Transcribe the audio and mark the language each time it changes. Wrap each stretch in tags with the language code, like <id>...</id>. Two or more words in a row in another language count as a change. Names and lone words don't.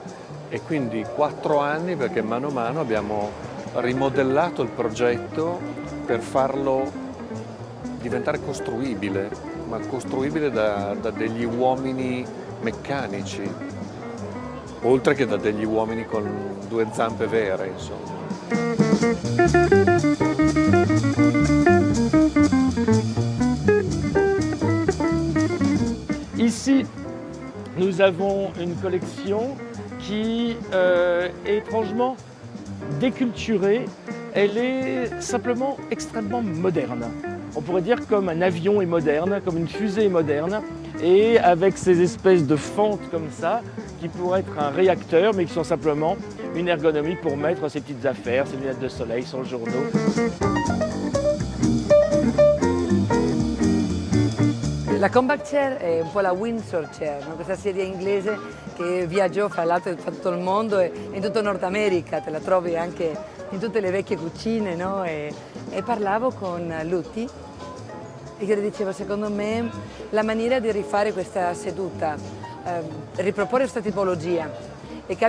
<it>E quindi 4 anni perché mano a mano abbiamo rimodellato il progetto per farlo diventare costruibile, ma costruibile da degli uomini meccanici, oltre che da degli uomini con 2 zampe vere, insomma.</it> <fr>Ici, nous avons une collection qui est étrangement déculturée. Elle est simplement extrêmement moderne. On pourrait dire comme un avion est moderne, comme une fusée est moderne, et avec ces espèces de fentes comme ça, qui pourraient être un réacteur, mais qui sont simplement une ergonomie pour mettre ses petites affaires, ses lunettes de soleil, son journaux.</fr> <it>La Compact Chair è un po' la Windsor Chair, no? Questa sedia inglese che viaggiò fra l'altro per tutto il mondo e in tutta Nord America, te la trovi anche in tutte le vecchie cucine, no? E parlavo con Lutti e io le dicevo, secondo me la maniera di rifare questa seduta, riproporre questa tipologia e che</it>